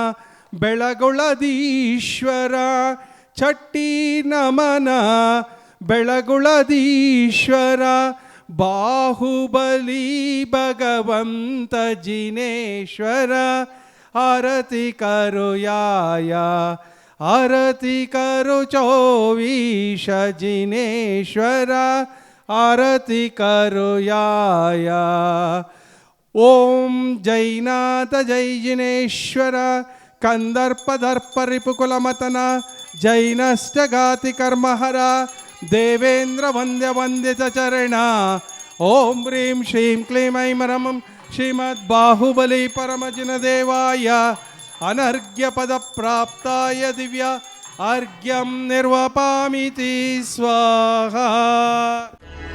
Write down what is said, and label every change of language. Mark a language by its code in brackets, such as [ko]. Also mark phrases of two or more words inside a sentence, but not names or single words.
[hi] बेळगुळदीश्वर छठी नमना बेळगुळदीश्वर बाहुबली भगवंत जिनेश्वर आरती करो याया आरती करो 24 जिनेश्वर आरती करो याया ओम जैनाथ [sa] जय जिनेश्वर कंदर्पदर्प रिपुकुलमतन जैनश्चगाति कर्महर देवेंद्र वंद्य वंद्य चरण ओम ह्रीं श्रीं क्लीं ऐं रं श्रीमद्बाहुबली परमजिनदेवाय अनर्घ्य पद प्राप्ताय दिव्य अर्घ्यं निर्वपामिति स्वाहा।